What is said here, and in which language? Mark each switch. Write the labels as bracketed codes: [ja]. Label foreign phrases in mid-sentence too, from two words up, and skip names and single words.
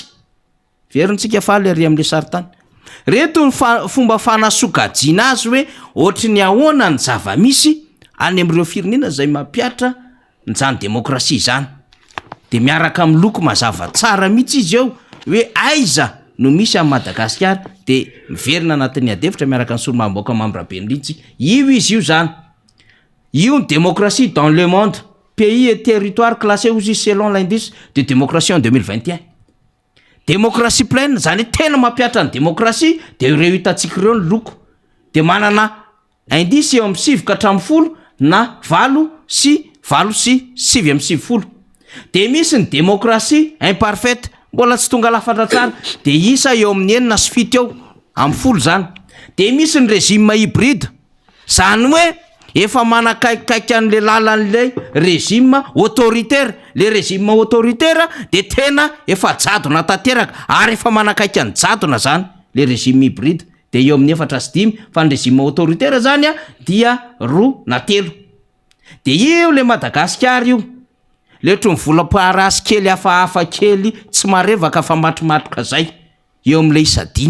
[mg] Verintsika faly ary amin'le saritany. Reto ny fomba fanasokajiana azy hoe ohatry ny ahoana ny zava-misy any amin'ireo firenena zay mampiatra ny zany démocratie zany. De miaraka amin'ny loko mazava tsara mihitsy izy eo hoe aiza no misy amin'ny Madagasikara, de miverina anatin'ny adefitra miaraka ny solomamboaka Mambraben'Lintsy. Io izy io zany. [fr] Io ny démocratie dans le monde, pays et territoire classés aussi selon l'indice de démocratie en 2021. Démocratie pleine [mg] zany tena mampiatra ny démocratie de ireo hitatsika ireo ny loko. De manana indice eo amin'ny 7 ka 10 na 8 sy 7 De misy ny [fr] démocratie imparfaite, [mg] mbola tsy tonga lafatra tsara, de isa eo amin'ny 9 sy 7 eo amin'ny 10 zany. De misy ny [fr] régime hybride, [mg] zany hoe efa manakaikikaiky an'le lalan'le [fr] régime autoritaire. Le régime autoritaire [mg] de tena efa jadona tanteraka ary efa manakaiky any jadona zany le [fr] régime hybride. [mg] De eo amin'ny 4 sy 5, fa ny [fr] régime autoritaire [mg] zany dia 2 na 3. De io le Madagasikara io, le ohatry mivolam-parasy kely hafahafa kely tsy marevaka fa matromatroka zay, eo amin'le isa 5.